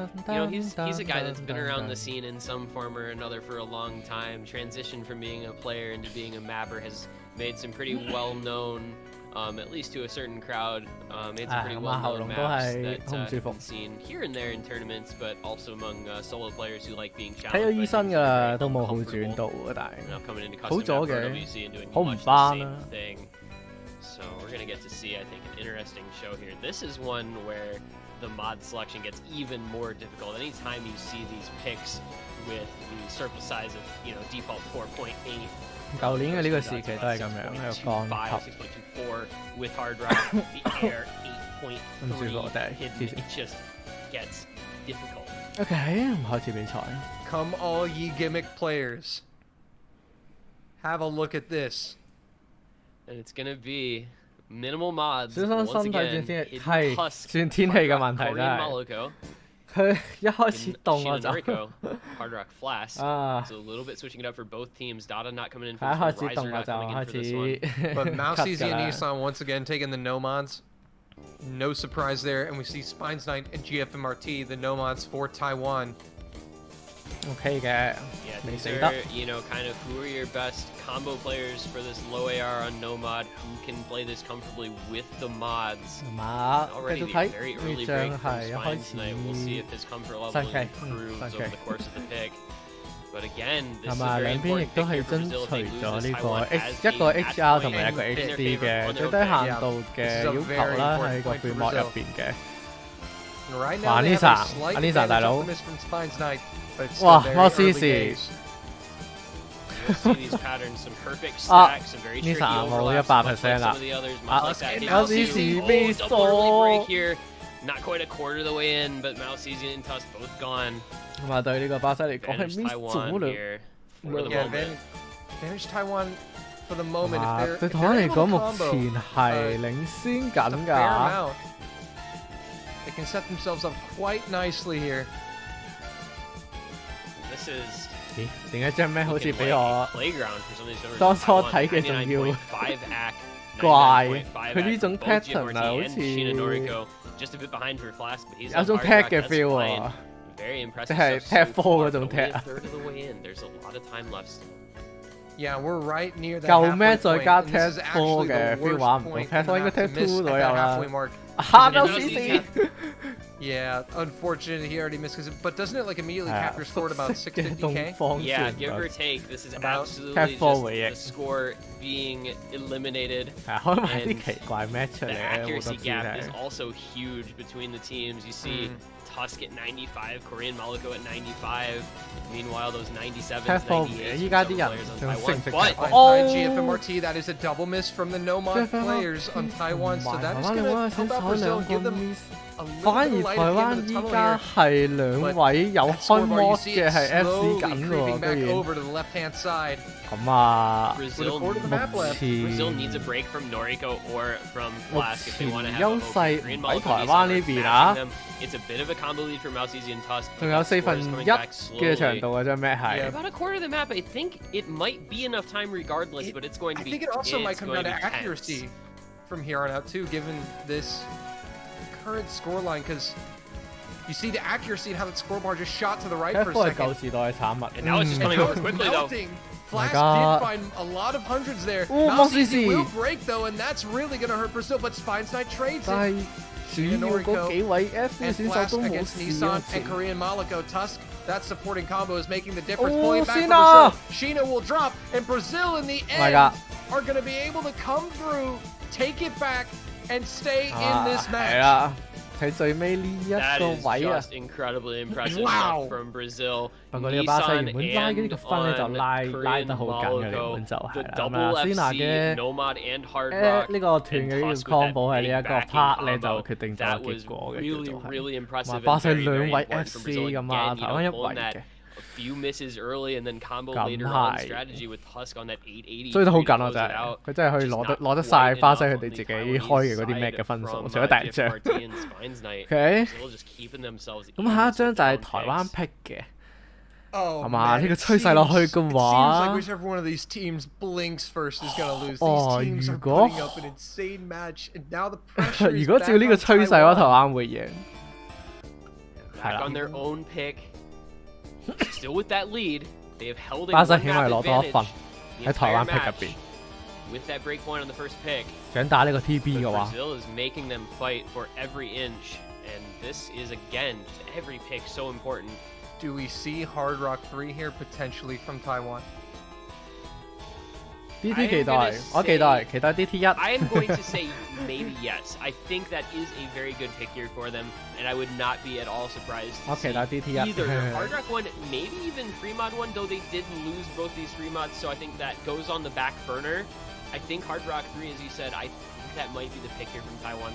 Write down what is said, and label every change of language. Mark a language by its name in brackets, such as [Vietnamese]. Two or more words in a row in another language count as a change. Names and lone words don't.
[English] You know, he's a guy that's been around the scene in some form or another for a long time. Transitioned from being a player into being a mapper, has made some pretty well-known, at least to a certain crowd, made some pretty well-known maps that you've seen here and there in tournaments, but also among solo players who like being challenged. [Cantonese] 睇咗醫生㗎，都冇好轉到啊，但係 [English] coming into custom map for OWC and doing much the same thing. So we're going to get to see, I think, an interesting show here. This is one where the mod selection gets even more difficult. Anytime you see these picks with the circle size of, you know, default 4.8. [Cantonese] 舊年嘅呢個時期都係咁樣，喺度降級。 [English] 6.24 with hard rock, the air 8.3 hidden. It just gets difficult. [Cantonese] OK， 開始比賽。 [English] Come all ye gimmick players. Have a look at this. And it's gonna be minimal mods. [Cantonese] 小心身體轉天氣，係轉天氣嘅問題真係。佢一開始凍我就 [English] Hard Rock Flash. So a little bit switching it up for both teams. Dada not coming in for this one. Riser not coming in for this one. But Mouseizy and Nissan once again taking the no mods. No surprise there, and we see Spines Knight and GFMRT, the no mods for Taiwan. [Cantonese] OK 嘅， [English] yeah, these are, you know, kind of who are your best combo players for this low AR on no mod, who can play this comfortably with the mods. Already the very early break from Spines Knight. We'll see if his comfort level improves over the course of the pick. But again, this is a very important pick here for Brazil if they lose this Taiwan has a [Cantonese] HR 同埋一個 HD 嘅最低限度嘅要求啦，喺個 [English] free mod [Cantonese] 入邊嘅。哇 Lisa 大佬，哇 Mouseizy。 [English] See these patterns, some perfect stacks, some very tricky overlaps, much like some of the others, much like that. Mouseizy, double early break here. Not quite a quarter of the way in, but Mouseizy and Tusk both gone. [Cantonese] 咁啊，對呢個巴西嚟講係 miss 咗啦。 [English] Advantage Taiwan for the moment. [Cantonese] 對台灣嚟講，目前係領先緊㗎。 [English] They can set themselves up quite nicely here. This is [Cantonese] 點解張咩好似俾我當初睇嘅仲要怪？佢呢種 pattern 啊，好似有種 tag 嘅 feel 啊，即係 tag 4嗰種 tag 啊。 [English] Yeah, we're right near that [Cantonese] 夠咩？ [English] halfway [Cantonese] 再 [English] point, [Cantonese] 加 [English] and this is [Cantonese] Tap 4 嘅 [English] actually the [Cantonese] feel [English] worst [Cantonese] 玩唔到 [English] point [Cantonese] ，Tap 4 應該 [English] to [Cantonese] Tap [English] miss [Cantonese] 2 [English] at [Cantonese] 左 [English] that [Cantonese] 右啦 [English] halfway。mark. [Cantonese] 嚇到黐線！ [English] Yeah, unfortunate he already missed, but doesn't it like immediately capture score at about 650k? Yeah, give or take, this is absolutely just the score being eliminated. And the accuracy gap is also huge between the teams. You see Tusk at 95, Korean Maliko at 95. Meanwhile, those 97s, 98s, players on Taiwan. But GFMRT, that is a double miss from the Nomad players on Taiwan, so that is going to help out Brazil, give them a little bit of light at the end of the tunnel here. [Cantonese] 係兩位有開模嘅係 FC 緊喎，居然。 [English] over to the left-hand side. [Cantonese] 咁啊 [English] Brazil needs a break from Noriko or from Flask if they want to have [Cantonese] 優勢 [English] Korean [Cantonese] 喺 [English] Maliko [Cantonese] 台灣呢邊啊！ [English] It's a bit of a combo lead for Mouseizi and Tusk. [Cantonese] 仲有1/4嘅長度嘅啫咩係 [English] ？About a quarter of the map. I think it might be enough time regardless, but it's going to be. I think it also might come down to accuracy from here on out too, given this current scoreline, because you see the accuracy and how that score bar just shot to the right for a second. [Cantonese] 舊時代嘅產物。 [English] And now it's just coming over quickly though. Flash did find a lot of hundreds there. Mouseizi will break though, and that's really going to hurt Brazil, but Spinesight trades it. [Cantonese] 主要嗰幾位 FC 選手都冇事 [English] Nissan and Korean Maliko. Tusk, that supporting combo is making the difference. Pulling back for Brazil. Sheena will drop, and Brazil in the end are going to be able to come through, take it back, and stay in this match. [Cantonese] 睇最尾呢一個位啊 [English] incredibly impressive from Brazil. [Cantonese] 不過呢個巴西原本拉呢個分咧就拉得好緊嘅，原本就係啦。咁啊，Sina 嘅呢個斷嘅呢個 combo 喺呢一個 part 咧就決定咗結果嘅，叫做係。巴西兩位 FC 咁啊，台灣一位嘅。 [English] Few misses early and then combo later on strategy with Tusk on that 880. [Cantonese] 追得好緊啊！真係，佢真係可以攞得晒巴西佢哋自己開嘅嗰啲咩嘅分數，除咗第一張。OK， 咁下一張就係台灣 pick 嘅，係嘛？呢個趨勢落去嘅話，如果照呢個趨勢嘅話，台灣會贏。係啦。 [English] Still with that lead, they have held a one map advantage in the entire match. With that break point on the first pick, Brazil is making them fight for every inch, and this is again just every pick so important. Do we see Hard Rock 3 here potentially from Taiwan? [Cantonese] DT 期待，我期待 DT 1。 [English] I am going to say maybe yes. I think that is a very good pick here for them, and I would not be at all surprised to see [Cantonese] DT 1 [English] either Hard Rock 1, maybe even Free Mod 1, though they did lose both these Free Mods, so I think that goes on the back burner. I think Hard Rock 3, as you said, I think that might be the pick here from Taiwan.